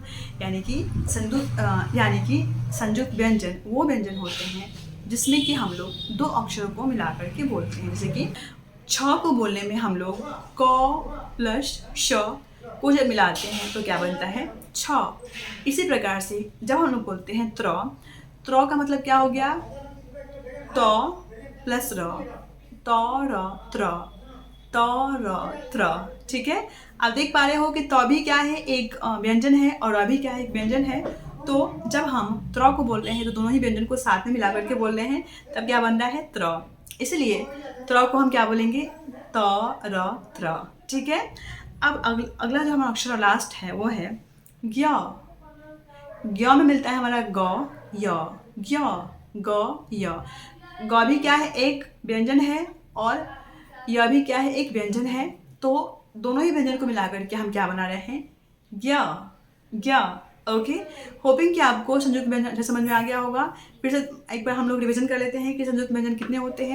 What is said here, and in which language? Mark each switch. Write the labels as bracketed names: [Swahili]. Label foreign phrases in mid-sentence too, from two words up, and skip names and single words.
[Hindi] यानी कि संयुक्त व्यंजन वो व्यंजन होते हैं जिसमें कि हम लोग 2 अक्षरों को मिला करके बोलते हैं। जैसे कि छ को बोलने में हम लोग क प्लस श को जब मिलाते हैं तो क्या बनता है? छ। इसी प्रकार से जब हम लोग बोलते हैं त्र, त्र का मतलब क्या हो गया? त प्लस र, त र त्र, त र त्र। ठीक है। आप देख पा रहे हो कि त भी क्या है? एक व्यंजन है, और अ भी क्या है? एक व्यंजन है। तो जब हम त्र को बोल रहे हैं तो दोनों ही व्यंजन को साथ में मिला करके बोल रहे हैं, तब क्या बन रहा है? त्र। इसलिए त्र को हम क्या बोलेंगे? त र त्र। ठीक है। अब अगला जो हमारा अक्षर लास्ट है वो है ज्ञ। ज्ञ में मिलता है हमारा ग, य, ज्ञ, ग, य। ग भी क्या है? एक व्यंजन है, और य भी क्या है? एक व्यंजन है। तो दोनों ही व्यंजन को मिलाकर के हम क्या बना रहे हैं? ज्ञ, ज्ञ। ओके। होपिंग कि आपको संयुक्त व्यंजन समझ में आ गया होगा। फिर से एक बार हम लोग रिवीजन कर लेते हैं कि संयुक्त व्यंजन कितने होते हैं।